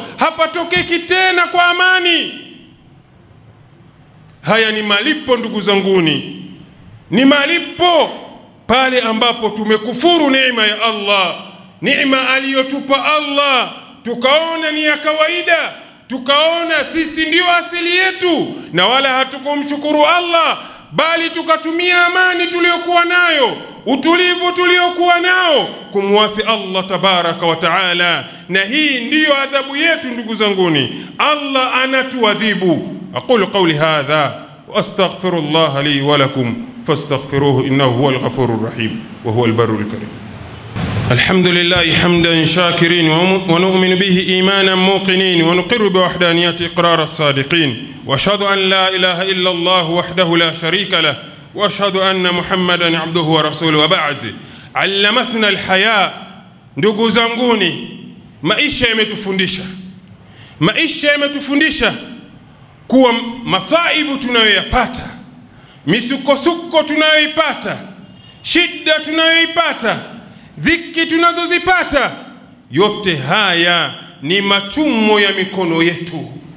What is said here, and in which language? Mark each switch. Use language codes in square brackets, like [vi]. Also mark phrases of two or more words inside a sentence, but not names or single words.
[sw] Hapatokeki tena kwa amani. Haya ni malipo ndugu zanguni, ni malipo pale ambapo tumekufuru neema ya Allah, neema aliyotupa Allah, tukaona ni ya kawaida, tukaona sisi ndio asili yetu, na wala hatukumshukuru Allah, bali tukatumia amani tuliyokuwa nayo, utulivu tuliokuwa nao kumwasi Allah [ar] تبارك وتعالى. [sw] Na hii ndiyo adhabu yetu ndugu zanguni, Allah anatuadhibu. [ar] أقول قولي هذا وأستغفر الله لي ولكم فاستغفروه إنه هو الغفور الرحيم وهو البر الكريم. الحمد لله حمدا شاكرين ونؤمن به إيمانا موقنين ونقر بوحدانية إقرار الصادقين وأشهد أن لا إله إلا الله وحده لا شريك له وأشهد أن محمدا عبده ورسوله وبعد. علمتنا الحياة. [sw] ndugu zanguni, maisha yametufundisha kuwa masaibu tunayoyapata, misukosuko tunayoipata, shida tunayoipata, dhiki tunazozipata, yote haya ni machumo ya mikono yetu.